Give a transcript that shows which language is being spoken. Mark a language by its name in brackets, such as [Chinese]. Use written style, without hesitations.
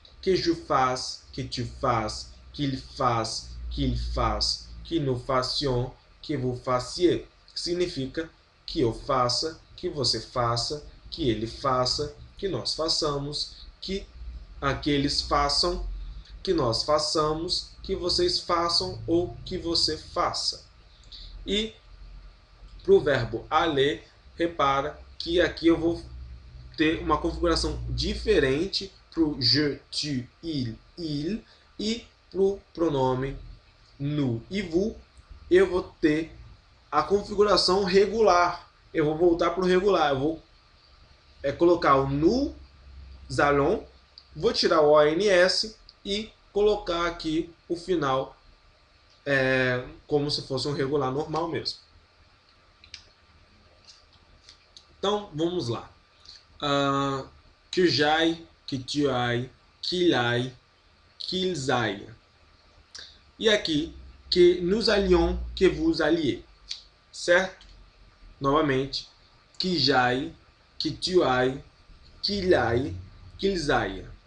[French] Que je fasse, que tu fasses, qu'il fasse, qu'il fasse, que nous fassions, que vous fassiez. [Portuguese] Que significa que eu faça, que você faça, que ele faça, que nós façamos, que aqueles façam, que nós façamos, que vocês façam ou que você faça. E para o verbo aller, repara que aqui eu vou ter uma configuração diferente para o je, tu, il e para o pronome nous e vous, eu vou ter a configuração regular. Eu vou voltar para o regular. Eu vou colocar o [French] nous allons, [Portuguese] vou tirar o ONS e colocar aqui o final como se fosse um regular normal mesmo. Então, vamos lá. [French] Que j'aille, que tu ailles, qu'il aille, qu'ils aillent. [Portuguese] E aqui, [French] que nous allions, que vous alliez. [Portuguese] Certo? Novamente, [French] que j'aille, que tu ailles, qu'il aille, qu'ils aillent.